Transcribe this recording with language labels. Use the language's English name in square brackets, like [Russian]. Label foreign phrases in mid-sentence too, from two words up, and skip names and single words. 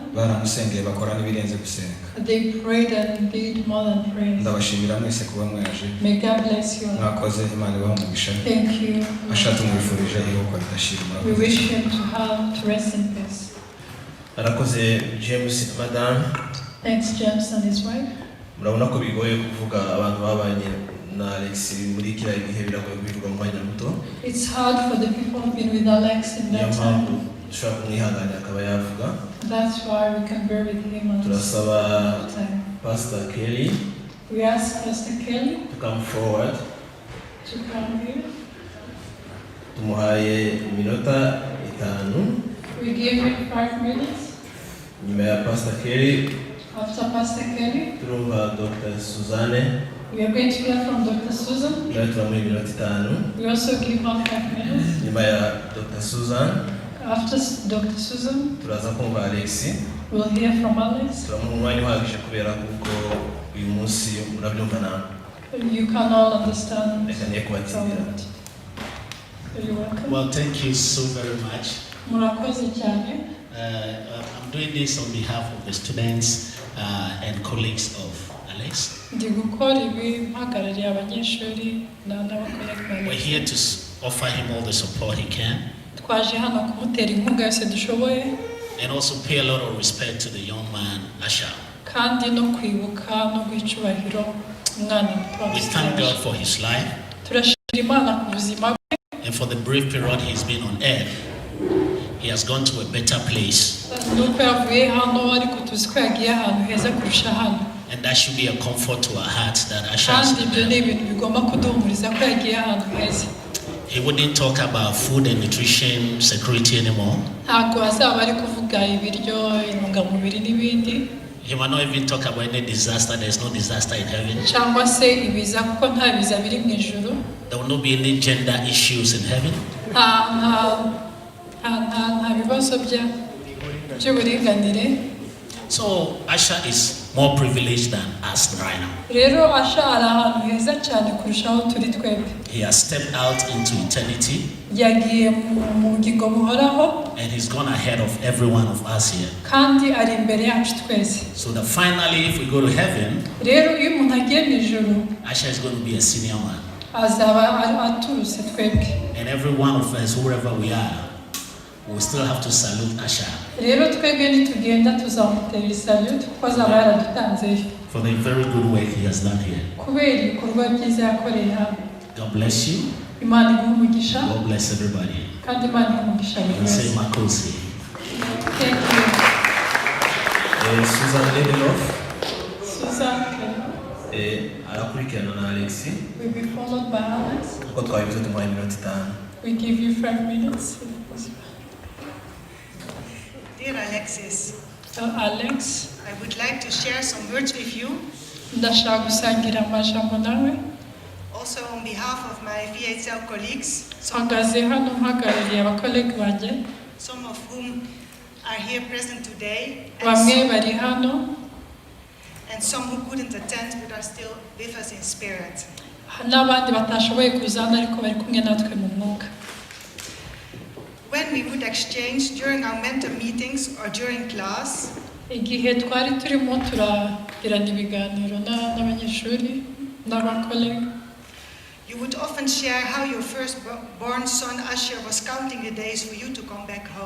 [Kinyarwanda] Baramusengeye bakora n'ibirenze gusenga. [English] They prayed and did more than prayers. [Kinyarwanda] Ndabashimira mwese kuba mwaje. [English] May God bless you. [Kinyarwanda] Mwakoze Imana ibamugisha. [English] Thank you. [Kinyarwanda] Ashatse mwifurije iruhuko ridashira. [English] We wish him to rest in peace. [Kinyarwanda] Arakoze James Madame. [English] Thanks James and his wife. [Kinyarwanda] Murabona ko bigoye kuvuga abantu babanye na Alex muri kiriya gihe biragoye kubivuga mu mwanya muto. [English] It's hard for the people who've been with Alex in that time. [Kinyarwanda] Dushobora kumwihanganira akaba yavuga. [English] That's why we can bear with him on [Kinyarwanda] Turasaba [English] time. Pastor Kelly. We ask Pastor Kelly to come forward. To come here. [Kinyarwanda] Tumuhaye iminota 5. [English] We give him 5 minutes. [Kinyarwanda] Nyuma ya Pastor Kelly. [English] After Pastor Kelly. [Kinyarwanda] Turumva Dr. Suzanne. [English] We are going to hear from Dr. Susan. We also give her 5 minutes. [Kinyarwanda] Nyuma ya Dr. Susan. [English] After Dr. Susan. [Kinyarwanda] Turaza kumva Alex. [English] We'll hear from Alex. [Kinyarwanda] Turamuha umwanya uhagije kubera kuko uyu munsi murabyumva nawe. [English] You can all understand. [Kinyarwanda] Reka kubatsindira. [English] You're welcome. Well, thank you so very much. [Kinyarwanda] Murakoze cyane. [English] I'm doing this on behalf of the students and colleagues of Alex. [Kinyarwanda] Ndi gukora ibi mpagarariye abanyeshuri n'abakolegi. [English] We're here to offer him all the support he can. [Kinyarwanda] Twaje hano kumutera inkunga yose dushoboye. [English] And also pay a lot of respect to the young man Asher. [Kinyarwanda] Kandi no kwibuka no gucyubahiro umwana muto. [English] We thank God for his life. [Kinyarwanda] Turashimira Imana ku buzima bwe. [English] And for the brief period he's been on earth, he has gone to a better place. [Kinyarwanda] Nuko yavuye hano ariko tuzi ko yagiye ahantu heza kurusha hano. [English] And that should be a comfort to our hearts that Asher is [Kinyarwanda] Kandi ibyo ni ibintu bigomba kuduhumuriza ko yagiye ahantu heza. [English] He wouldn't talk about food and nutrition security anymore. [Kinyarwanda] Ntabwo azaba ari kuvuga ibiryo, intungamubiri n'ibindi. [English] He might not even talk about any disaster. There's no disaster in heaven. [Kinyarwanda] Cyangwa se ibiza kuko nta biza biri mu ijuru. [English] There will not be any gender issues in heaven. [Kinyarwanda] Nta bibazo by'uburinganire. [English] So Asher is more privileged than us right now. [Kinyarwanda] Rero Asher ari ahantu heza cyane kurushaho turi twebwe. [English] He has stepped out into eternity. [Kinyarwanda] Yagiye mu bugingo buhoraho. [English] And he's gone ahead of every one of us here. [Kinyarwanda] Kandi ari imbere yacu twese. [English] So that finally, if we go to heaven, [Kinyarwanda] rero iyo umuntu agiye mu ijuru, [English] Asher is going to be a senior man. [Kinyarwanda] Azaba aturutse twebwe. [English] And every one of us, wherever we are, we still have to salute Asher. [Kinyarwanda] Rero twebwe nitugenda tuzamutera salute kuko azaba yaradutanzeyo. [English] For the very good work he has done here. [Kinyarwanda] Kubera ibikorwa byiza yakoreye hano. [English] God bless you. [Kinyarwanda] Imana iguhe umugisha. [English] God bless everybody. [Kinyarwanda] Kandi Imana iguhe umugisha buri wese. [English] Say Makosi. Thank you. Susan Lebeloff. [Kinyarwanda] Susan arakurikirana na Alex. [English] Will be followed by Alex. [Kinyarwanda] Uko twabivuze tumuha iminota 5. [English] We give you 5 minutes. Dear Alexis, Alex, I would like to share some words with you. [Kinyarwanda] ndashaka gusangira amajambo nawe. [English] Also on behalf of my VHL colleagues, some of whom are here present today, and some who couldn't attend but are still with us in spirit. When we would exchange during our mentor meetings or during class, you would often share how your firstborn son Asher was counting the days for you to come back home.